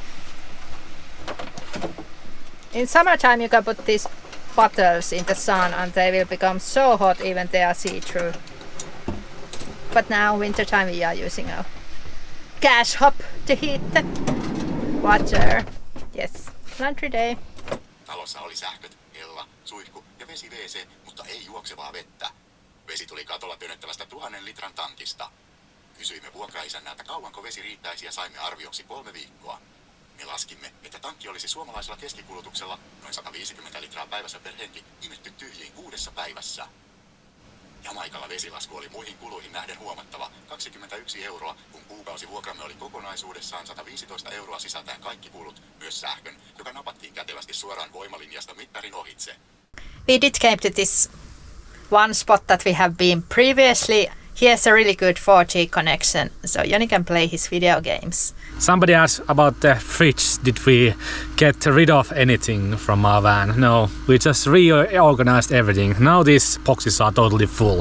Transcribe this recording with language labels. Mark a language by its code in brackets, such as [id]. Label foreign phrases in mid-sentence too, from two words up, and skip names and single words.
[en] In summertime you can put these bottles in the sun and they will become so hot even they are see-through. But now wintertime we are using a gas hob to heat the water. Yes. Laundry day. [fi] Talossa oli sähköt, hella, suihku ja vesi-WC, mutta ei juoksevaa vettä. Vesi tuli katolla työnnettävästä 1000 litran tankista. Kysyimme vuokraisännältä, kauanko vesi riittäisi, ja saimme arvioksi 3 viikkoa. Me laskimme, että tankki olisi suomalaisella keskikulutuksella noin 150 litraa päivässä per henki imetty tyhjiin 6 päivässä. Jamaikalla vesilasku oli muihin kuluihin nähden huomattava 21 €, kun kuukausivuokramme oli kokonaisuudessaan 115 € sisältäen kaikki kulut, myös sähkön, joka napattiin kätevästi suoraan voimalinjasta mittarin ohitse. [en] We did came to this one spot that we have been previously. He has a really good 4G connection, so Joni can play his video games. Somebody asked about the fridge. Did we get rid of anything from our van? No, we just reorganized everything. Now these boxes are totally full.